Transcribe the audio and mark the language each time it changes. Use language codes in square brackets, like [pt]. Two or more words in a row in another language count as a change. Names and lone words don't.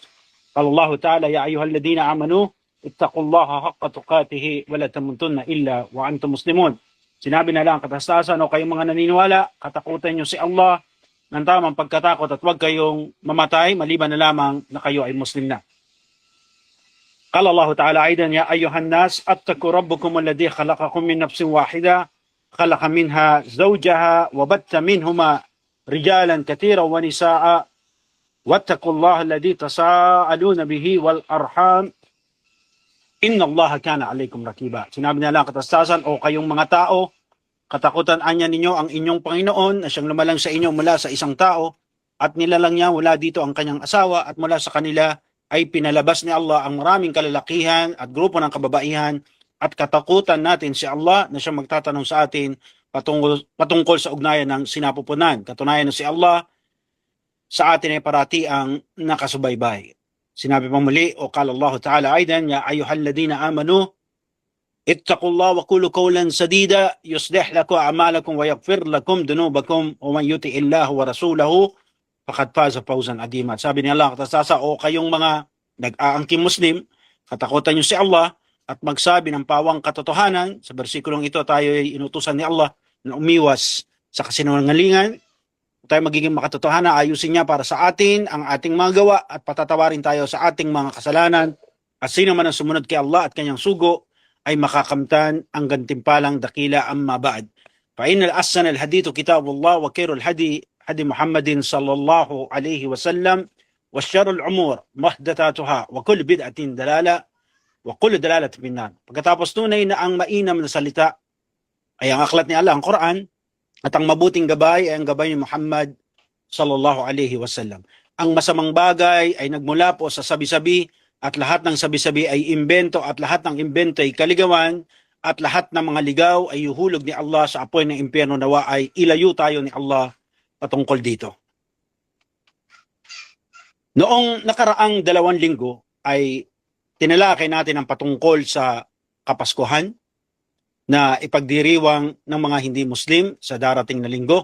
[ar] قال الله تعالى يا أيها الذين آمنوا اتقوا الله حق تقاته ولا تموتن إلا وأنتم مسلمون. [tl] Sinabi na lang katastasan o kayong mga naniniwala, katakutan niyo si Allah ng tamang pagkatakot at huwag kayong mamatay maliban na lamang na kayo ay Muslim na. [ar] قال الله تعالى أيضا يا أيها الناس اتقوا ربكم الذي خلقكم من نفس واحدة خلق منها زوجها وبث منهما رجالا كثيرا ونساء واتقوا الله الذي تساءلون به والأرحام إن الله كان عليكم رقيبا. [tl] Sinabi na lang katastasan o kayong mga tao, katakutan anya ninyo ang inyong Panginoon na siyang lumalang sa inyo mula sa isang tao at nilalang niya mula dito ang kanyang asawa at mula sa kanila ay pinalabas ni Allah ang maraming kalalakihan at grupo ng kababaihan at katakutan natin si Allah na siyang magtatanong sa atin patungkol sa ugnayan ng sinapupunan. Katunayan na si Allah sa atin ay parati ang nakasubaybay. Sinabi pang muli, o [ar] قال الله تعالى أيضا يا أيها الذين آمنوا اتقوا الله وقولوا قولا سديدا يصلح لكم أعمالكم ويغفر لكم ذنوبكم ومن يطع الله ورسوله فقد فاز فوزا عظيما. [tl] Sabi ni Allah katasasa, o kayong mga nag-aangking Muslim, katakutan niyo si Allah at magsabi ng pawang katotohanan. Sa bersikulong ito tayo ay inutusan ni Allah na umiwas sa kasinungalingan. Tayo magiging makatotohanan, ayusin niya para sa atin ang ating mga gawa at patatawarin tayo sa ating mga kasalanan. At sino man ang sumunod kay Allah at kanyang sugo ay makakamtan ang gantimpalang dakila [ar] أما بعد. فإن الأحسن الحديث كتاب الله وخير الهدي محمد صلى الله عليه وسلم وشر الأمور محدثاتها وكل بدعة ضلالة وكل ضلالة في النار. [tl] Pagkatapos tunay na ang mainam na salita ay ang aklat ni Allah, ang Quran, at ang mabuting gabay ay ang gabay ni Muhammad [ar] صلى الله عليه وسلم. [tl] Ang masamang bagay ay nagmula po sa sabi-sabi, at lahat ng sabi-sabi ay imbento, at lahat ng imbento ay kaligawan, at lahat ng mga ligaw ay yuhulog ni Allah sa apoy ng impyerno. Nawa ay ilayo tayo ni Allah patungkol dito. Noong nakaraang 2 linggo ay tinalakay natin ang patungkol sa Kapaskuhan na ipagdiriwang ng mga hindi Muslim sa darating na linggo.